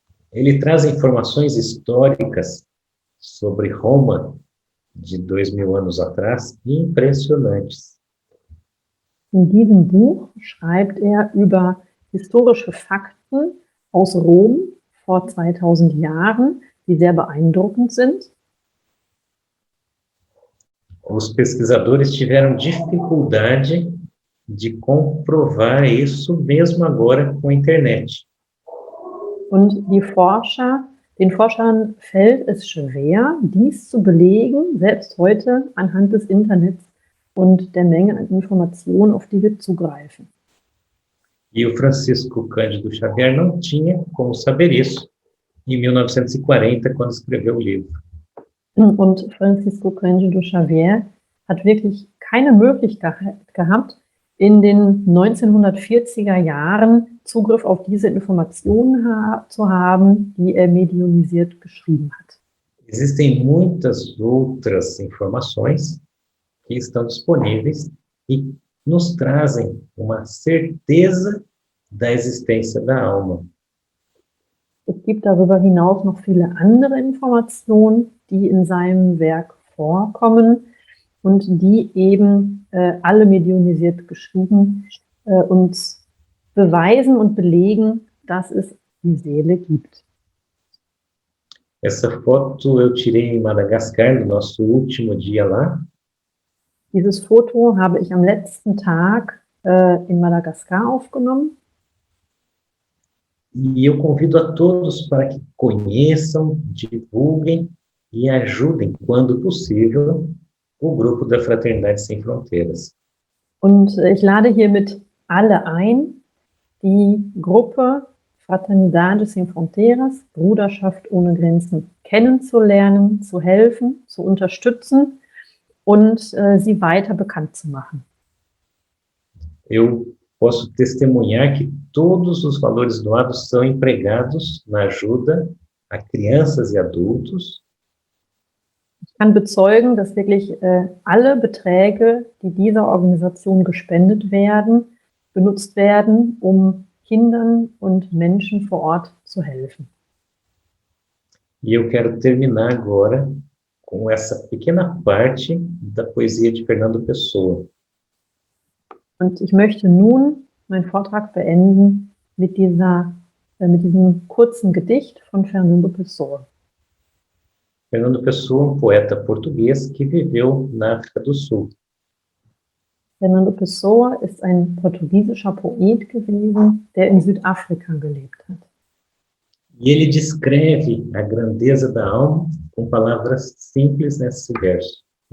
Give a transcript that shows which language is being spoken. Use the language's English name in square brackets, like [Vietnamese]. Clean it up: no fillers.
[Portuguese] Ele traz informações históricas sobre Roma de 2000 anos atrás, impressionantes. [German] In diesem Buch schreibt er über historische Fakten aus Rom vor 2000 Jahren, die sehr beeindruckend sind. [Portuguese] Os pesquisadores tiveram dificuldade de comprovar isso, mesmo agora com a internet. [German] Und den Forschern fällt es schwer, dies zu belegen, selbst heute anhand des Internets und der Menge an Informationen, auf die wir zugreifen. [Portuguese] E o Francisco Cândido Xavier não tinha como saber isso em 1940, quando escreveu o livro. [German] Und Francisco Cândido Xavier hat wirklich keine Möglichkeit gehabt, in den 1940er Jahren Zugriff auf diese Informationen zu haben, die er mediunisiert geschrieben hat. [Portuguese] Existem muitas outras informações que estão disponíveis e nos trazem uma certeza da existência da alma. [German] Es gibt darüber hinaus noch viele andere Informationen, die in seinem Werk vorkommen und die eben alle mediunisiert geschrieben uns beweisen und belegen, dass es die Seele gibt. [Portuguese] Essa foto eu tirei em Madagascar, no nosso último dia lá. [German] Dieses Foto habe ich am letzten Tag in Madagaskar aufgenommen. [Portuguese] E eu convido a todos para que conheçam, divulguem e ajudem, quando possível, o grupo da Fraternidade Sem Fronteiras. [German] Und ich lade hiermit alle ein, die Gruppe Fraternidade Sem Fronteiras, Bruderschaft ohne Grenzen, kennenzulernen, zu helfen, zu unterstützen und sie weiter bekannt zu machen. [Portuguese] Eu posso testemunhar que todos os valores doados são empregados na ajuda a crianças e adultos. [German] Ich kann bezeugen, dass wirklich alle Beträge, die dieser Organisation gespendet werden, benutzt werden, um Kindern und Menschen vor Ort zu helfen. [Portuguese] E eu quero terminar agora com essa pequena parte da poesia de Fernando Pessoa. [German] Und ich möchte nun meinen Vortrag beenden mit diesem kurzen Gedicht von Fernando Pessoa. [Portuguese] Fernando Pessoa, um poeta português que viveu na África do Sul. [German] Fernando Pessoa ist ein portugiesischer Poet gewesen, der in Südafrika gelebt hat. [Portuguese] E ele descreve a grandeza da alma com palavras simples nesses versos.